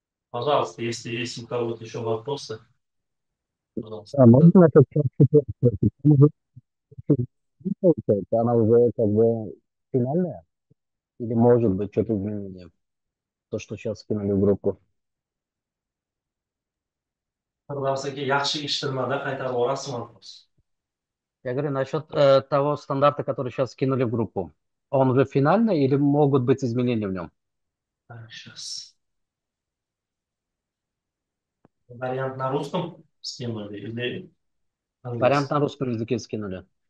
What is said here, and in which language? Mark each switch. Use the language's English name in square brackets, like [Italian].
[Russian] Пожалуйста, если есть у кого-то еще вопросы, пожалуйста. А Да. можно этот час спросить? Там уже получается, она уже как бы финальная? Или может быть что-то изменение? То, что сейчас скинули в группу. [Uzbek] Birdamsaki yaxshi eshitilmadi, qaytarib yuborasizmi [Russian] вопрос? Я говорю насчет того стандарта, который сейчас скинули в группу. Он уже финальный или могут быть изменения в нем? Так, сейчас. Вариант на русском скинули или Вариант английский? на русском языке скинули.